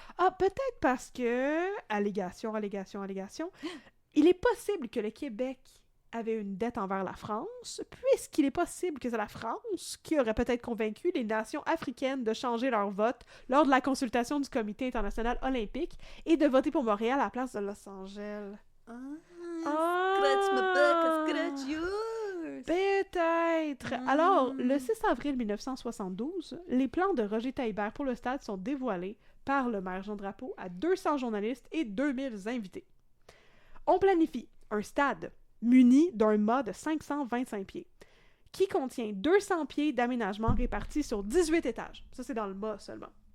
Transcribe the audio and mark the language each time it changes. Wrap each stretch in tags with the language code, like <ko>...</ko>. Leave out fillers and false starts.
<fr>Ah, peut-être parce que, allégation, il est possible que le Québec avait une dette envers la France, puisqu'il est possible que c'est la France qui aurait peut-être convaincu les nations africaines de changer leur vote lors de la consultation du Comité international olympique et de voter pour Montréal à la place de Los Angeles.</fr> <en>Scratch my back, scratch yours!</en> <fr>Peut-être! Alors, le 6 avril 1972, les plans de Roger Taillibert pour le stade sont dévoilés par le maire Jean Drapeau à 200 journalistes et 2000 invités. On planifie un stade muni d'un mât de 525 pieds, qui contient 200 pieds d'aménagement répartis sur 18 étages. Ça, c'est dans le mât seulement.</fr>